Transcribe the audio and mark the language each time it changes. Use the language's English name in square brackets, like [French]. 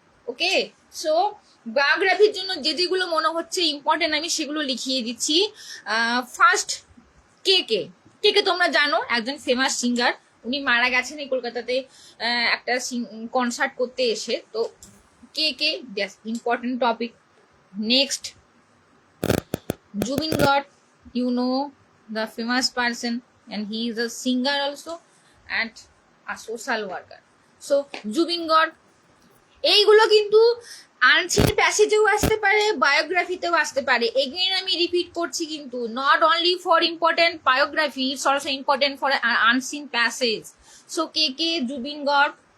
[Bangla] ওকে, so বায়োগ্রাফির জন্য যেগুলো মনে হচ্ছে ইম্পর্টেন্ট আমি সেগুলো লিখিয়ে দিচ্ছি। ফার্স্ট কে তোমরা জানো, একজন ফেমাস সিঙ্গার, উনি মারা গেছেন এই কলকাতাতে একটা কনসার্ট করতে এসে। তো কে important topic. [English] Next Zubeen Garg, you know the famous person and he is a singer also and a social worker. [Bangla] So Zubeen Garg, এইগুলো কিন্তু আনসিন প্যাসেজেও আসতে পারে, বায়োগ্রাফিতেও আসতে পারে। [English] again [Bangla] আমি রিপিট করছি, [English] কিন্তু not only for important biography, it's also important for unseen passage. So কে জুবিন গর্গ।